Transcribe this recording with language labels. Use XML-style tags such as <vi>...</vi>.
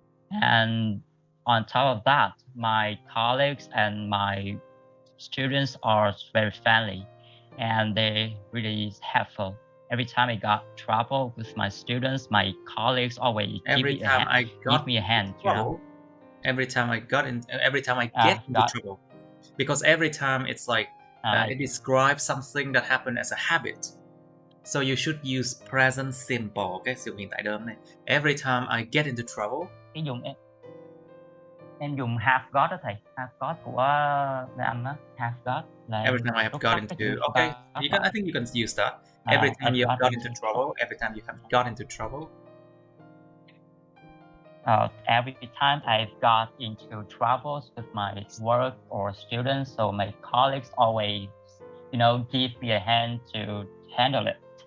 <en>And on top of that, my colleagues and my students are very friendly, and they really helpful. Every time I got trouble with my students, my colleagues always give me a hand. Every time I get into trouble, because every time it's like it describes something that happened as a habit. So you should use present simple,</en> <vi>cái sự hiện tại đơn này.</vi> <en>Every time I get into trouble.</en> <vi>Em dùng have got đó thầy, have got của anh đó, have got là</vi> <en>every time I have got into I think you can use that. Every time you have got into trouble, every time you have got into trouble. Every time I've got into troubles with my work or students, so my colleagues always, you know, give me a hand to handle it.</en>